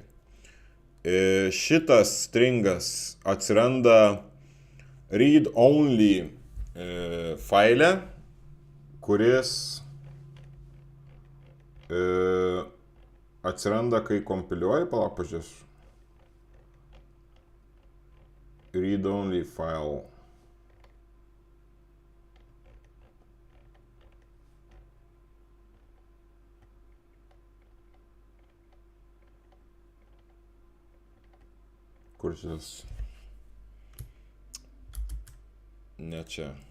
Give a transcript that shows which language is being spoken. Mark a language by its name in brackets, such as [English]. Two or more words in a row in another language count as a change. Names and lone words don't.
[Lithuanian] Šitas stringas atsiranda read-only faile, kuris atsiranda, kai kompiliuoji, palauk, pažiūrėsiu. [English] Read-only file. [Lithuanian] Kur šis? Ne čia.